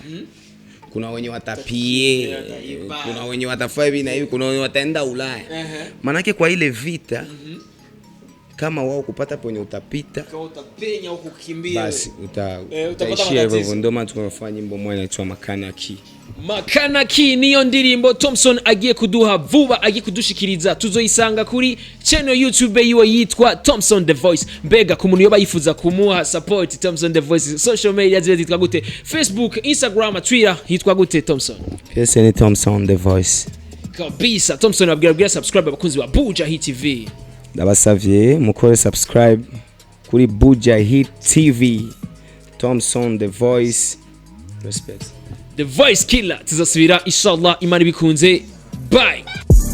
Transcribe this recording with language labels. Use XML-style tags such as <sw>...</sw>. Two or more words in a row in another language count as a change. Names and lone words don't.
<sw>Kuna wenye watapie, kuna wenye watafanya hivi na hivi, kuna wenye wataenda Ulaya. Manake kwa ile vita kama wao kupata ponye utapita, kama utapenya huko kukimbia basi utaishia hivyo. Ndio maana tunafanya nyimbo moja inaitwa</sw> <rn>Makanaki niyo ndirimbo Thompson agiye kuduha vuba, agiye kudushikiriza. Tuzoisanga kuri channel YouTube yiwe yitwa Thompson The Voice. Mbega ku muntu yoba yifuza kumuha support Thompson The Voice,</rn> <en>social media</en> <rn>zitwa gute? Facebook, Instagram, Twitter hitwa gute Thompson? Yes, ni Thompson The Voice. kabisa. Thompson abwira subscribe abakunzi ba Buja Hit TV. Ndabasavye mukore subscribe kuri Buja Hit TV. Thompson the voice, respect. The voice killer tuzasubira inshallah, imana bikunze. Bye.</rn>